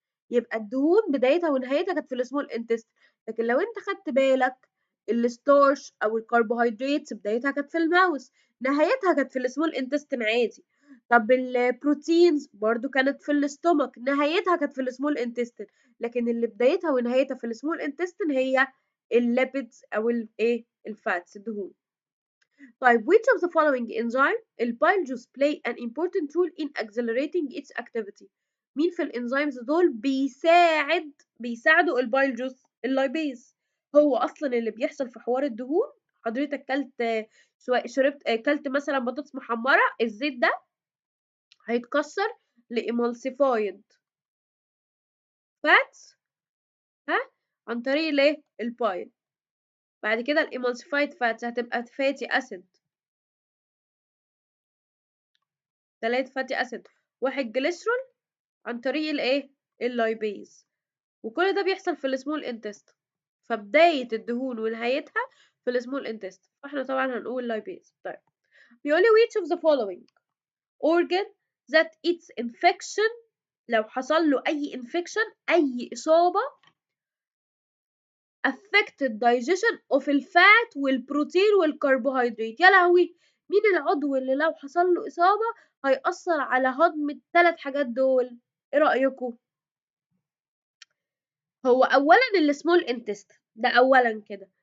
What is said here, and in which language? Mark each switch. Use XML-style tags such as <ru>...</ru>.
<ar>يبقى الدهون بدايتها ونهايتها كانت في السمول انتست. لكن لو انت خدت بالك الستارش او الكربوهيدرات بدايتها كانت في الماوس، نهايتها كانت في السمول انتستين عادي. طب البروتينز برضو كانت في الاستومك، نهايتها كانت في السمول انتستين. لكن اللي بدايتها ونهايتها في السمول انتستين هي الليبيدز او الايه؟ الفاتس الدهون.</ar> <en>طيب which of the following enzyme</en> <ar>البايل</ar> <en>juice play an important role in accelerating its activity.</en> <ar>مين في الانزيمز دول بيساعدوا البايل جوس؟ اللايبيز. هو اصلا اللي بيحصل في حوار الدهون، حضرتك كلت سواء شربت كلت مثلا بطاطس محمره، الزيت ده هيتكسر لإيمالسيفايد فاتس عن طريق الايه؟ البايل. بعد كده الإيمالسيفايد فاتس هتبقى فاتي اسيد، 3 فاتي اسيد 1 جليسرول عن طريق الايه؟ اللايبيز. وكل ده بيحصل في السمول انتست، فبداية الدهون ونهايتها في السمول انتست، فاحنا طبعا هنقول لايبيز. طيب بيقول لي</ar> <en>which of the following organ that its infection</en> <ar>لو حصل له أي infection، أي إصابة</ar> <en>affected digestion of</en> <ar>الفات والبروتين والكربوهيدرات. يا لهوي، مين العضو اللي لو حصل له إصابة هيأثر على هضم الثلاث حاجات دول؟ إيه رأيكم؟ هو أولا السمول انتستين ده أولا كده.</ar>